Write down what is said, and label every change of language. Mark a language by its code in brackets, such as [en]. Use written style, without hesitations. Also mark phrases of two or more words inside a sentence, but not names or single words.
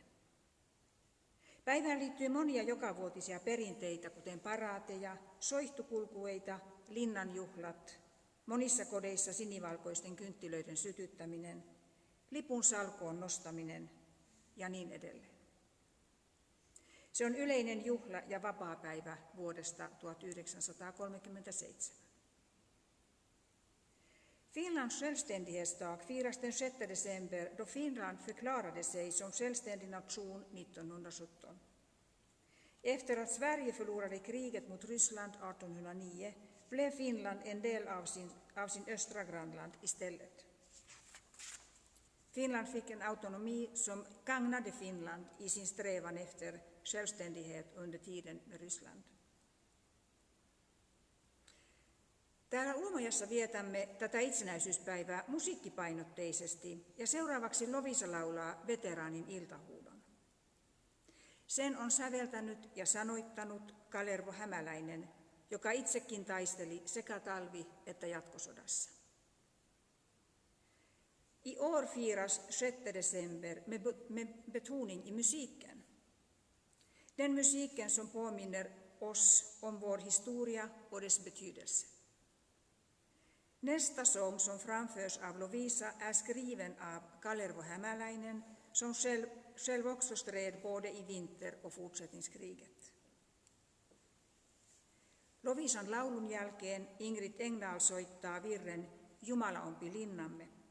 [fi] Päivään liittyy monia jokavuotisia perinteitä, kuten paraateja, soihtukulkueita, linnanjuhlat, monissa kodeissa sinivalkoisten kynttilöiden sytyttäminen, lipun salkoon nostaminen ja niin edelleen. Se on yleinen juhla ja vapaapäivä vuodesta 1937. [sv] Finlands självständighetsdag firas den 6 december då Finland förklarade sig som självständig nation 1917. Efter att Sverige förlorade kriget mot Ryssland 1809 blev Finland en del av sin östra grannland istället. Finland fick en autonomi som gagnade Finland i sin strävan efter självständighet under tiden med Ryssland. [fi] Täällä Uumajassa vietämme tätä itsenäisyyspäivää musiikkipainotteisesti ja seuraavaksi Lovisa laulaa veteraanin iltahuudon. Sen on säveltänyt ja sanoittanut Kalervo Hämäläinen, joka itsekin taisteli sekä talvi- että jatkosodassa. [sv] I år firas 6 december med betoning i musiken. Den musiken som påminner oss om vår historia och dess betydelse. Nästa sång som framförs av Lovisa är skriven av Kalervo Hämäläinen, som själv också stred både i vinter- och fortsättningskriget. [fi] Lovisan laulun jälkeen Ingrid Engdahl soittaa virren Jumala ompi linnamme.